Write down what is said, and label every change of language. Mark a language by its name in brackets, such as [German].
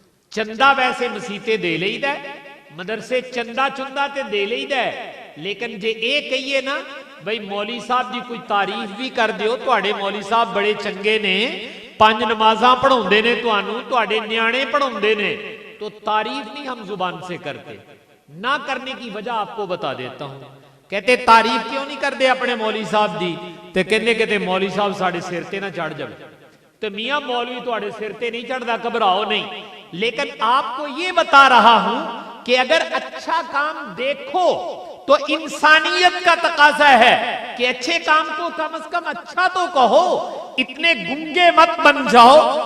[Punjabi] چندہ ویسے مسیطے دے لئی دا ہے، مدرسے چندہ چندہ تے دے لئی دا ہے، لیکن جے اے کہیے نا بھئی مولوی صاحب دی کوئی تعریف بھی کر دیو، تواڈے مولوی صاحب بڑے چنگے نے، 5 نمازاں پڑھاوندے نے تانوں، تواڈے نیانے پڑھاوندے نے، تو تعریف نہیں ہم زبان سے کرتے. [Urdu] نہ کرنے کی وجہ آپ کو بتا دیتا ہوں. [Punjabi] کہتے تعریف کیوں نہیں کر دے اپنے مولوی صاحب دی؟ تے کہنے کہتے مولوی صاحب ساڑھے سر تے نہ چڑھ جائے. [Urdu] تو میاں مولوی تواڈے سر تے نہیں چڑھدا، گھبراؤ نہیں، لیکن آپ کو یہ بتا رہا ہوں کہ اگر اچھا کام دیکھو تو انسانیت کا تقاضا ہے کہ اچھے کام کو کم از کم اچھا تو کہو، اتنے گنگے مت بن جاؤ۔